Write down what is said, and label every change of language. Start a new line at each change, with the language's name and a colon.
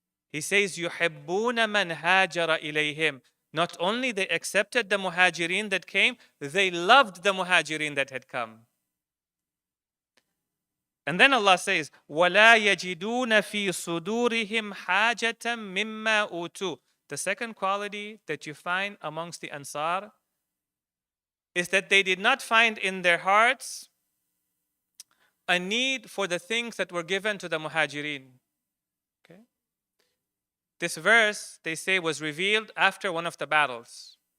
English: He says,
Arabic: يُحِبُّونَ مَنْ هَاجَرَ إِلَيْهِمْ.
English: Not only they accepted the Muhajirin that came, they loved the Muhajirin that had come. And then Allah says,
Arabic: وَلَا يَجِدُونَ فِي صُدُورِهِمْ حَاجَةً مِمَّا أُوتُوا.
English: The second quality that you find amongst the Ansar is that they did not find in their hearts a need for the things that were given to the Muhajirin. Okay? This verse, they say, was revealed after one of the battles.